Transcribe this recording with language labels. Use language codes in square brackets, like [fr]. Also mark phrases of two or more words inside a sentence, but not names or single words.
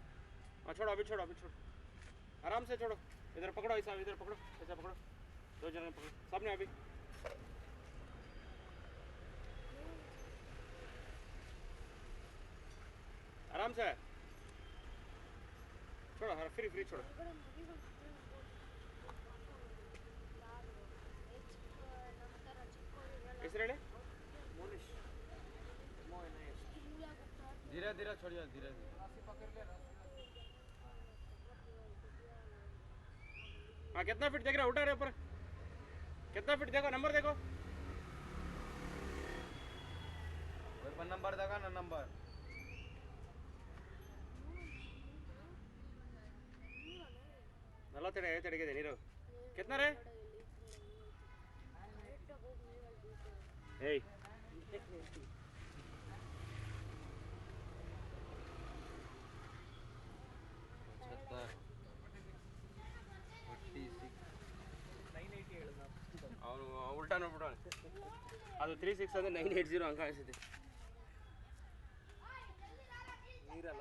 [hi] हाँ छोड़ो, अभी छोड़ो, अभी छोड़ो, आराम से छोड़ो। इधर पकड़ो, ऐसा इधर पकड़ो, ऐसा पकड़ो, 2 जने पकड़ो सामने। अभी आराम से छोड़ो, हाँ फ्री फ्री छोड़ो। [kn] ಹೆಸರು ಹೇಳಿ? ಮೋನಿಶ್. [hi] धीरे धीरे छोड़िए, धीरे धीरे। हाँ कितना फीट देख रहे हो? उठा रहे ऊपर, कितना फीट देखो, नंबर देखो। नंबर देखा ना, नंबर [kn] ನಲವತ್ತೆರಡು 52 ನೀರು. [hi] कितना रे? [kn] ಏಯ್ ಅವನು ಉಲ್ಟಾ ನೋಡ್ಬಿಟ್ಟು ಅದು 36 ಅಂದರೆ 980 ಅಂಕ ಅನಿಸುತ್ತೆ ನೀರಲ್ಲ.